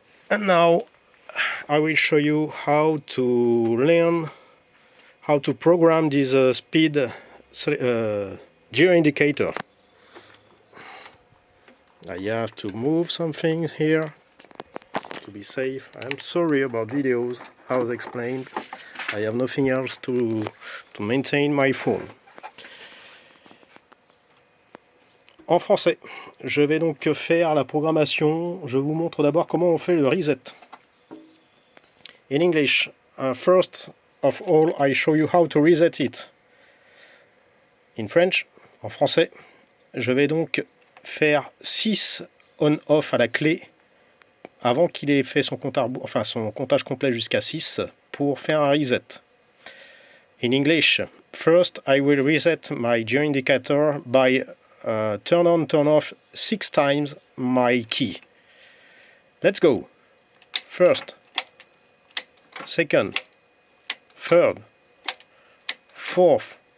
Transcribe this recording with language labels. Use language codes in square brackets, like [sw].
[en] And now I will show you how to learn how to program this speed gear indicator. I have to move some things here to be safe. I'm sorry about videos, as explained. I have nothing else to maintain my phone. [fr] En français, je vais donc faire la programmation. Je vous montre d'abord comment on fait le reset. [en] In English, first of all, I show you how to reset it. In French, [fr] en français, je vais donc faire 6 on-off à la clé avant qu'il ait fait son comptage complet jusqu'à 6 pour faire un reset. [en] In English, first I will reset my gear indicator by turn on, turn off 6 times my key. Let's go. First, second, third, fourth.